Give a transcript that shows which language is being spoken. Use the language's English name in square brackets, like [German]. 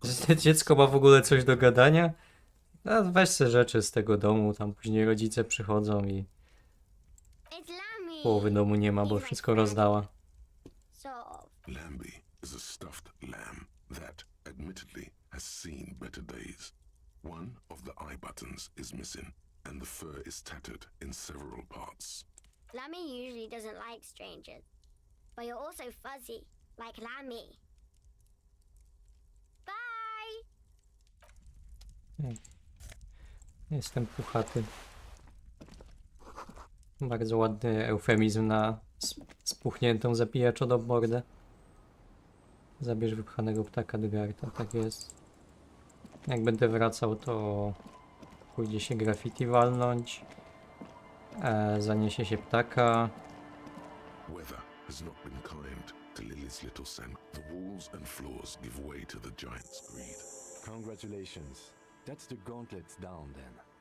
[Polish] Że to dziecko ma w ogóle coś do gadania? No, weź se rzeczy z tego domu, tam później rodzice przychodzą i [English] It's Lammy! [Polish] połowy domu nie ma, bo wszystko rozdała. [English] Sort of. Lambie is a stuffed lamb that, admittedly, has seen better days. One of the eye buttons is missing, and the fur is tattered in several parts. Lammy usually doesn't like strangers. But you're also fuzzy, like Lammy. Bye! [Polish] Jestem puchaty. Bardzo ładny eufemizm na spuchniętą zapijaczodobordę. Zabierz wypchanego ptaka do Garta, tak jest. Jak będę wracał, to pójdzie się graffiti walnąć. Zaniesie się ptaka. [English] Weather has not been kind to Lily's little sand. The walls and floors give way to the giant's greed. Congratulations. That's the gauntlets down then.